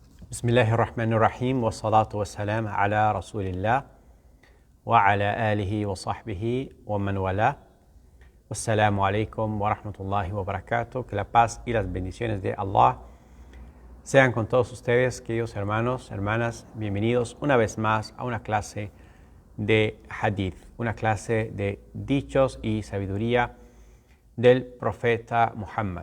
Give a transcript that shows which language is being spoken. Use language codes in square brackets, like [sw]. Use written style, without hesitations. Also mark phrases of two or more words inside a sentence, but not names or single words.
[ar] بسم الله الرحمن الرحيم والصلاة والسلام على رسول الله وعلى آله وصحبه ومن والاه. السلام عليكم ورحمة الله وبركاته. [es] Que la paz y las bendiciones de Allah sean con todos ustedes, queridos hermanos, hermanas. Bienvenidos una vez más a una clase de hadith, una clase de dichos y sabiduría del profeta Muhammad.